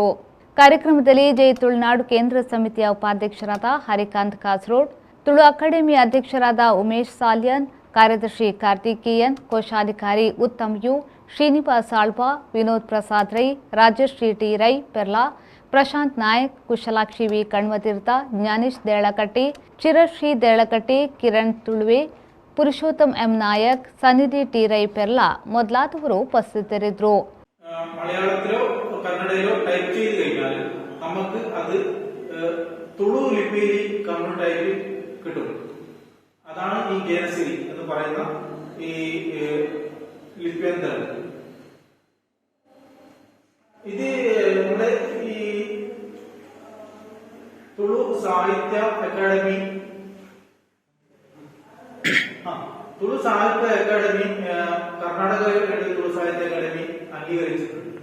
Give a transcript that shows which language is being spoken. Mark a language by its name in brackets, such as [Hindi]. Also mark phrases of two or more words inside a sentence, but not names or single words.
[Kannada] ಕಾರ್ಯಕ್ರಮದಲ್ಲಿ ಜೈ ತುಳುನಾಡು ಕೇಂದ್ರ ಸಮಿತಿಯ ಉಪಾಧ್ಯಕ್ಷರಾದ ಹರಿಕಾಂತ್ ಕಾಸರೋಡ್, ತುಳು ಅಕಾಡೆಮಿ ಅಧ್ಯಕ್ಷರಾದ ಉಮೇಶ್ ಸಾಲ್ಯನ್, ಕಾರ್ಯದರ್ಶಿ ಕಾರ್ತಿಕೇಯನ್, ಕೋಶಾಧಿಕಾರಿ ಉತ್ತಮ್ ಯು, ಶ್ರೀನಿವಾಸ್ ಆಳ್ವಾ, ವಿನೋದ್ ಪ್ರಸಾದ್ ರೈ, ರಾಜಶ್ರೀ ಟಿ ರೈ ಪೆರ್ಲಾ, ಪ್ರಶಾಂತ್ ನಾಯಕ್, ಕುಶಲಾಕ್ಷಿ ವಿ ಕಣ್ವತೀರ್ಥ, ಜ್ಞಾನೇಶ್ ದೇಳಕಟ್ಟಿ, ಚಿರಶ್ರೀ ದೇಳಕಟ್ಟಿ, ಕಿರಣ್ ತುಳುವೆ, ಪುರುಷೋತ್ತಮ್ ಎಂ ನಾಯಕ್, ಸನ್ನಿಧಿ ಟಿ ರೈ ಪೆರ್ಲಾ ಮೊದಲಾದವರು ಉಪಸ್ಥಿತರಿದ್ದರು. [Malayalam] മലയാളത്തിലോ കന്നഡയിലോ ടൈപ്പ് ചെയ്ത് കഴിഞ്ഞാൽ നമുക്ക് അത് തുളു ലിപിയിൽ കമ്പ്യൂട്ടർ ആയിട്ട് കിട്ടും. അതാണ് ഈ ഗേനസിരി എന്ന് പറയുന്ന ഈ ലിപ്യന്തരം. ഇത് നമ്മുടെ ഈ തുളു സാഹിത്യ അക്കാദമി തുളു സാഹിത്യ അക്കാദമി കർണാടക തുളു സാഹിത്യ അക്കാദമി അംഗീകരിച്ചിട്ടുണ്ട്.